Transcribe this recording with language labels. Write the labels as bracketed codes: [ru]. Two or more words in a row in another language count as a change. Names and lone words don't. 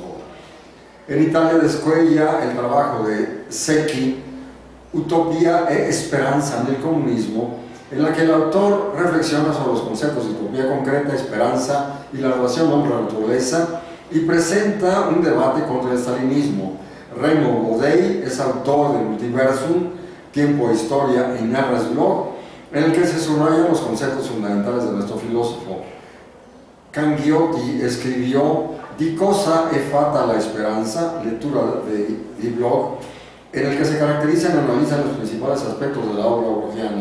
[es] En Italia descuella el trabajo de Secchi, Utopía e Esperanza en el comunismo, en la que el autor reflexiona sobre los conceptos de utopía concreta, esperanza y la relación hombre-naturaleza, y presenta un debate contra el stalinismo. Raymond Bodey es autor de Multiversum, Tiempo e Historia en Ernst Bloch, en el que se subrayan los conceptos fundamentales de nuestro filósofo. Canghiotti escribió Di cosa è fatta la esperanza, lectura de Bloch, en el que se caracterizan y analizan los principales aspectos de la obra blochiana.